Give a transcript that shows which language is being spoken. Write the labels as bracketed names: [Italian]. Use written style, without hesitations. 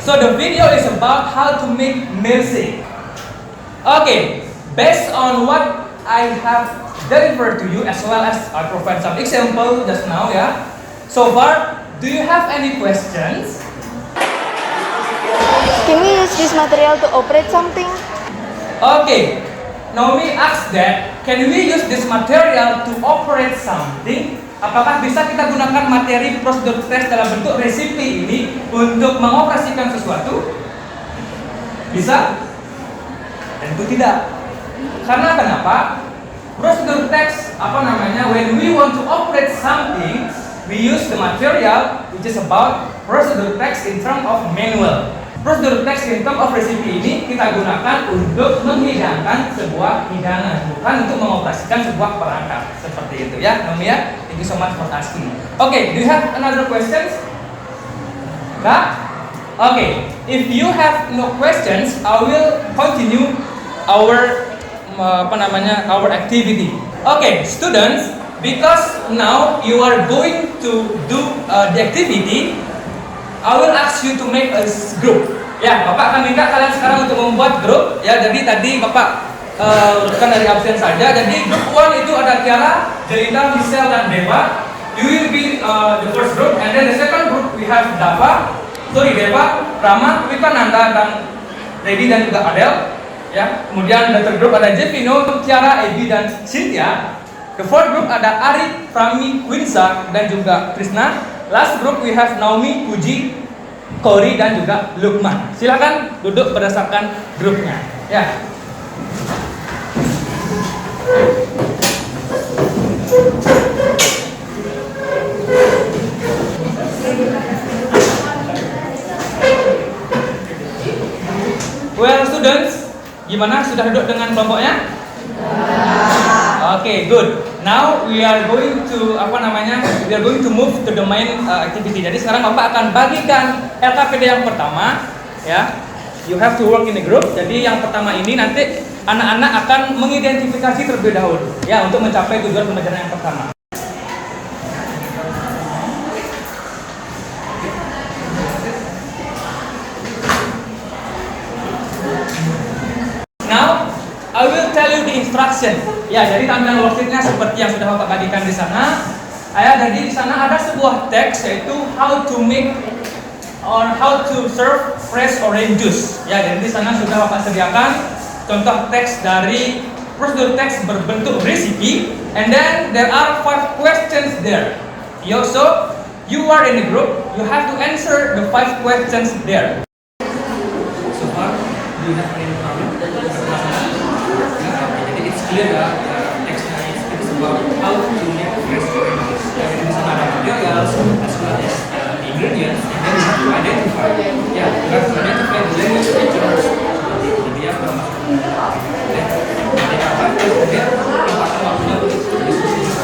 [English] So the video is about how to make milkshake. Okay, based on what I have delivered to you as well as I provide some example just now, yeah. So far, do you have any questions? Can we use this material to operate something? Okay, Naomi asked that, can we use this material to operate something? [Indonesian] Apakah bisa kita gunakan materi prosedur teks dalam bentuk resipi ini untuk mengoperasikan sesuatu? Bisa? Tentu tidak. Karena kenapa? [English] Prosedur teks, when we want to operate something, we use the material which is about prosedur text in terms of manual. Prosedur text in terms of recipe [Indonesian] ini kita gunakan untuk menghidangkan sebuah hidangan, bukan untuk mengoperasikan sebuah perangkat. Seperti itu ya, Naomi ya. [English] Thank you so much for asking. Okay, do you have another questions? Nah? Okay, if you have no questions, I will continue our our activity. Okay, students, because now you are going to do the activity, I will ask you to make a group. [Indonesian] Ya, Bapak akan minta kalian sekarang untuk membuat grup. Ya, jadi tadi Bapak kan dari absen saja. Jadi grup 1 itu ada Tiara, Jelita, Michelle, dan Deva. [English] You will be the first group, and then the second group we have Deva, Rama, Nanda, dan Lady dan juga Adele. [Indonesian] Ya, kemudian [English] the third group [Indonesian] ada Jevino, Tiara, Ebi, dan Cynthia. [English] The fourth group [Indonesian] ada Ari, Prami, Winsa, dan juga Krishna. [English] Last group we have Naomi, Puji, Kori, dan juga Lukman. [Indonesian] Silakan duduk berdasarkan grupnya. Ya. [English] Well, students, [Indonesian] gimana? Sudah duduk dengan kelompoknya? [English] Okay, good. Now we are going to We are going to move to the main activity. [Indonesian] Jadi sekarang Bapak akan bagikan LKPD yang pertama, ya. [English] You have to work in a group. [Indonesian] Jadi yang pertama ini nanti anak-anak akan mengidentifikasi terlebih dahulu, ya, untuk mencapai tujuan pembelajaran yang pertama. [English] Now I will tell you the instruction. [Indonesian] Ya, jadi tampilan worksheet-nya seperti yang sudah Bapak bagikan di sana. Jadi di sana ada sebuah teks yaitu [English] how to make or how to serve fresh orange juice. [Indonesian] Ya, jadi di sana sudah Bapak sediakan contoh teks dari prosedur teks berbentuk recipe, [English] and then there are 5 questions there. So you are in a group, you have to answer the 5 questions there. So far, do you have any problem? Jadi it's clear that teksnya it is about how to make fresh orange juice. [Indonesian] Jadi di sana ada [English] materials as well as ingredients, and then you have to identify. Yeah, you have to identify the language features. [Indonesian] Jadi ya, kemudian impakkan waktunya untuk diskusi.